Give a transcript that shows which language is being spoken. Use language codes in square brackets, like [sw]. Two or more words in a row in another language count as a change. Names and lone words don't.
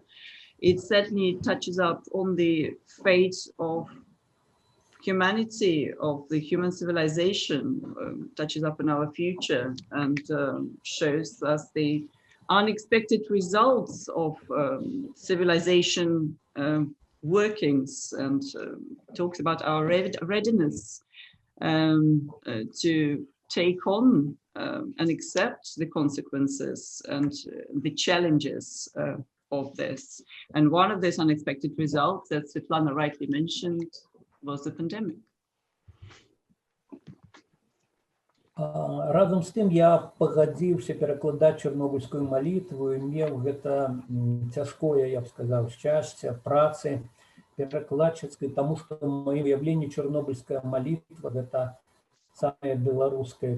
[en] It certainly touches up on the fate of humanity, of the human civilization, touches up on our future, and shows us the unexpected results of civilization workings, and talks about our readiness to take on and accept the consequences and the challenges of this. And one of those unexpected results that Svetlana rightly mentioned was the pandemic. [be] Разам з тым я пагадзіўся перакладаць чарнобыльскую малітву і меў гэта цяжкое, я б сказаў, шчасце працы перакладчыцкай, таму што ў маім уяўленні чарнобыльская малітва гэта самая беларуская